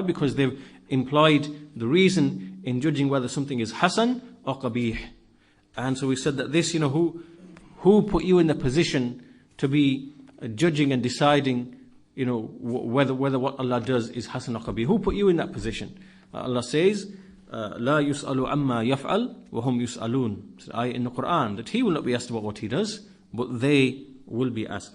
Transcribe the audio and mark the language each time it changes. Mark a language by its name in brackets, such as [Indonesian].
[English] Because they've employed the reason in judging whether something is hasan or qabih. And so we said that this, who put you in the position to be judging and deciding, whether what Allah does is hasan or qabih? Who put you in that position? Allah says, [Arabic] لا يسأل عما يفعل وهم يسألون. [English] It's an ayah in the Quran that He will not be asked about what He does, but they will be asked.